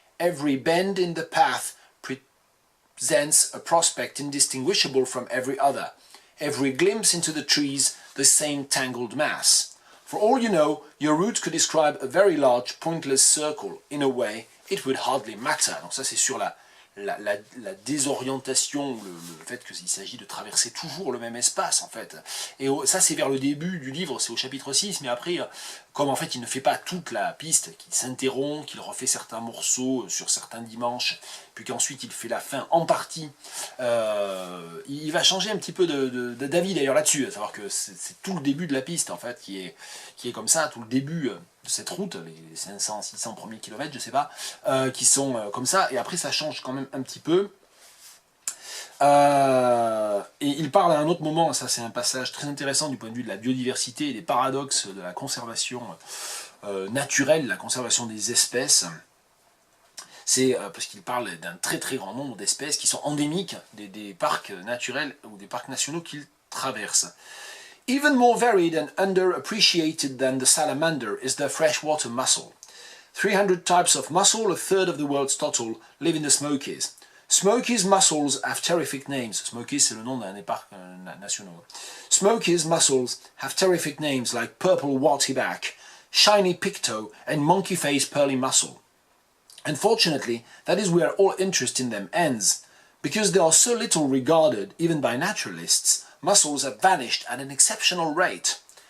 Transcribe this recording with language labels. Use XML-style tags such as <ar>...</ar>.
<en>Every bend in the path presents a prospect indistinguishable from every other. Every glimpse into the trees, the same tangled mass. For all you know, your route could describe a very large, pointless circle. In a way, it would hardly matter.</en> <fr>Donc ça, c'est sur la désorientation, le fait qu'il s'agit de traverser toujours le même espace, en fait. Et ça, c'est vers le début du livre, c'est au chapitre 6, mais après, comme en fait, il ne fait pas toute la piste, qu'il s'interrompt, qu'il refait certains morceaux sur certains dimanches, puis qu'ensuite il fait la fin en partie, il va changer un petit peu d'avis d'ailleurs là-dessus, à savoir que c'est tout le début de la piste, en fait, qui est comme ça, tout le début de cette route, les 500, 600 premiers kilomètres, je sais pas, qui sont comme ça, et après ça change quand même un petit peu. Et il parle à un autre moment, ça c'est un passage très intéressant du point de vue de la biodiversité et des paradoxes de la conservation naturelle, la conservation des espèces. C'est parce qu'il parle d'un très très grand nombre d'espèces qui sont endémiques des parcs naturels ou des parcs nationaux qu'il traverse.</fr> <en>Even more varied and underappreciated than the salamander is the freshwater mussel. 300 types of mussel, a third of the world's total, live in the Smokies. Smokies mussels have terrific names.</en> <fr>Smokies, c'est le nom d'un des parcs nationaux.</fr> <en>Smokies mussels have terrific names like purple wartyback, shiny picto, and monkey-faced pearly mussel. Unfortunately, that is where all interest in them ends. Because they are so little regarded, even by naturalists, mussels have vanished at an exceptional rate.</en>